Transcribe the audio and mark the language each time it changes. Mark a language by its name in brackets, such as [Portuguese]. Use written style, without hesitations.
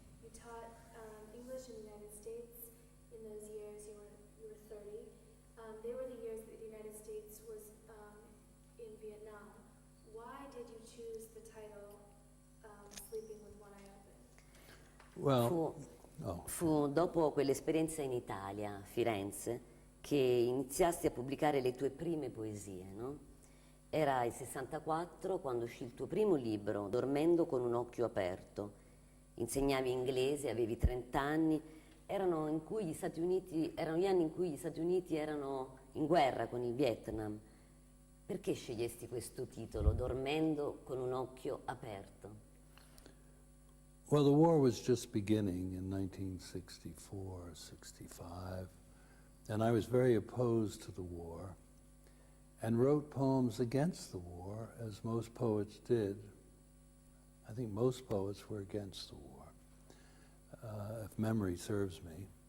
[English] You taught English in the United States. In those years, you were 30. They were the years that the United States was in Vietnam. Why did you choose the title "Sleeping with One Eye Open"? Well, [Italian] Fu dopo quell'esperienza in Italia, a Firenze, che iniziasti a pubblicare le tue prime poesie, no? Era il 64 quando uscì il tuo primo libro, Dormendo con un occhio aperto. Insegnavi inglese, avevi 30 anni, erano gli anni in cui gli Stati Uniti erano in guerra con il Vietnam. Perché scegliesti questo titolo, Dormendo con un occhio aperto? [English] well, the war was just beginning in 1964, 65, and I was very opposed to the war and wrote poems against the war, as most poets did. I think most poets were against the war, if memory serves me.